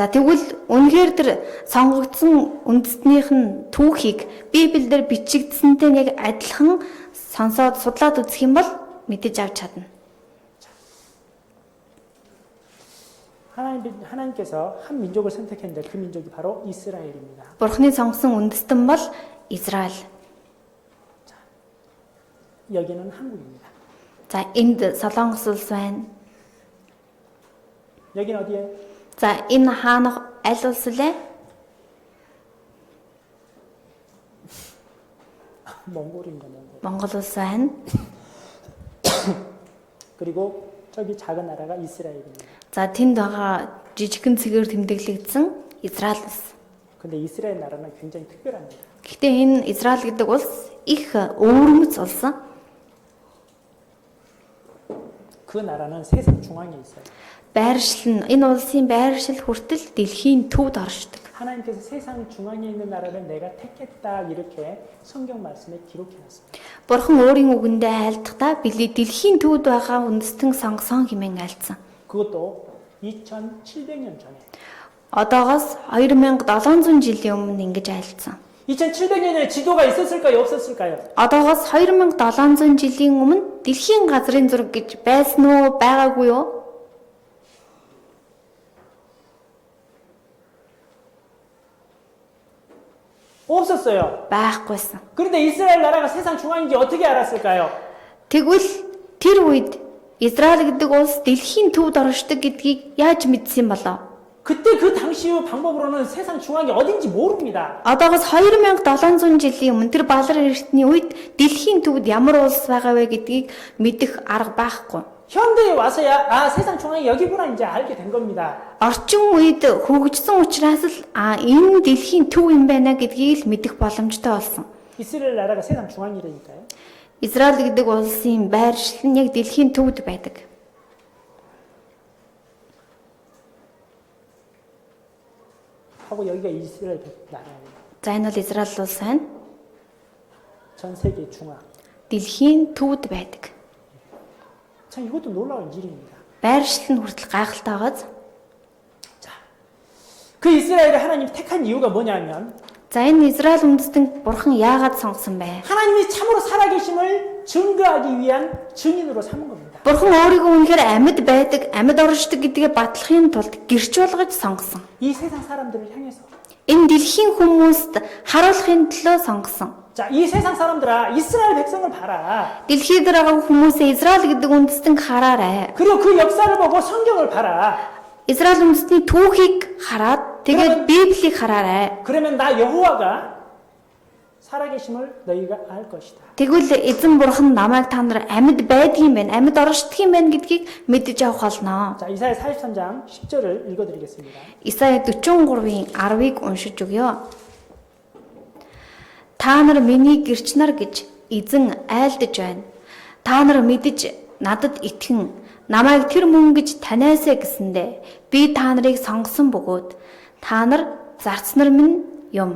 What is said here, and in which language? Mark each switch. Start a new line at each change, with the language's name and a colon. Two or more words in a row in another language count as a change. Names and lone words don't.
Mongolian: За тэгвэл үнэхээр тэр сонгогдсон үндэстнийх нь түүхийг Библиэлд бичигдсэнтэй яг адилхан сонсоод судлаад үзэх юм бол мэдэж авч чадна.
Korean: 하나님께서 한 민족을 선택했는데 그 민족이 바로 이스라엘입니다.
Mongolian: Бурхны сонгосон үндэстэн бол Израиль.
Korean: 여기는 한국입니다.
Mongolian: За энд Солонгос улс байна.
Korean: 여기는 어디에?
Mongolian: За энэ хаанах аль улс вэ?
Korean: 몽골입니다. 몽골.
Mongolian: Монгол улс байна.
Korean: 그리고 저기 작은 나라가 이스라엘입니다.
Mongolian: За тэнд байгаа жижигхэн цэгээр тэмдэглэгдсэн Израиль улс.
Korean: 근데 이스라엘 나라는 굉장히 특별합니다.
Mongolian: Гэхдээ энэ Израиль гэдэг улс их өвөрмөц улс.
Korean: 그 나라는 세상 중앙에 있어요.
Mongolian: Байршил нь энэ улсын байршил хүртэл дэлхийн төвд оршдог.
Korean: 하나님께서 세상 중앙에 있는 나라를 내가 택했다 이렇게 성경 말씀에 기록해놨습니다.
Mongolian: Бурхан өөрийн үгэндээ айлдахдаа билий дэлхийн төвд байгаа үндэстэн сонгосон хэмээн айлдсан.
Korean: 그것도 2700년 전에.
Mongolian: Одоогоос 2700 жилийн өмнө ингэж айлдсан.
Korean: 2700년에 지도가 있었을까요? 없었을까요?
Mongolian: Одоогоос 2700 жилийн өмнө дэлхийн газрын зураг гэж байсан уу, байгаагүй юу?
Korean: 없었어요.
Mongolian: Байхгүйсэн.
Korean: 그런데 이스라엘 나라가 세상 중앙인지 어떻게 알았을까요?
Mongolian: Тэгвэл тэр үед Израиль гэдэг улс дэлхийн төвд оршдог гэдгийг яаж мэдсэн болов?
Korean: 그때 그 당시 방법으로는 세상 중앙이 어딘지 모릅니다.
Mongolian: Одоогоос 2700 жилийн өмнө тэр балар эртний үед дэлхийн төвд ямар улс байгаа вэ гэдгийг мэдэх арга байхгүй.
Korean: 현대에 와서야 세상 중앙이 여기구나 이제 알게 된 겁니다.
Mongolian: Орчин үед хөгжсөн учраас л энэ дэлхийн төв юм байна гэдгийг л мэдэх боломжтой болсон.
Korean: 이스라엘 나라가 세상 중앙이라니까요.
Mongolian: Израиль гэдэг улсын байршил нь яг дэлхийн төвд байдаг.
Korean: 하고 여기가 이스라엘 나라예요.
Mongolian: За энэ бол Израиль улс байна.
Korean: 전 세계 중앙.
Mongolian: Дэлхийн төвд байдаг.
Korean: 참 이것도 놀라운 일입니다.
Mongolian: Байршил нь хүртэл гайхалтай байгааз.
Korean: 그 이스라엘을 하나님이 택한 이유가 뭐냐면
Mongolian: За энэ Израиль үндэстэн бурхан яагаад сонгосон бэ?
Korean: 하나님이 참으로 살아계심을 증거하기 위한 증인으로 삼은 겁니다.
Mongolian: Бурхан өөрийгөө үнэхээр амьд байдаг, амьд оршдог гэдгээ батлахын тулд гэрч болгож сонгосон.
Korean: 이 세상 사람들을 향해서.
Mongolian: Энэ дэлхийн хүмүүст харуулахын төлөө сонгосон.
Korean: 자, 이 세상 사람들아, 이스라엘 백성을 봐라.
Mongolian: Дэлхийд байгаа хүмүүсээ Израиль гэдэг үндэстэн хараарай.
Korean: 그리고 그 역사를 보고 성경을 봐라.
Mongolian: Израиль үндэстний түүхийг хараад тэгээд Библийг хараарай.
Korean: 그러면 나 여호와가 살아계심을 너희가 알 것이다.
Mongolian: Тэгвэл эзэн бурхан намайг та нар амьд байдгийн байна, амьд оршдог юм байна гэдгийг мэдэж авах болно.
Korean: 자, 이사야 43장 10절을 읽어드리겠습니다.
Mongolian: Исая 43-ийн 10-ыг уншиж өгье. Та нар миний гэрч нар гэж эзэн айлдаж байна. Та нар мэдэж надад итгэн намайг тэр мөн гэж таниасаа гэсэндэ би та нарыг сонгосон бөгөөд та нар зарцнар минь юм.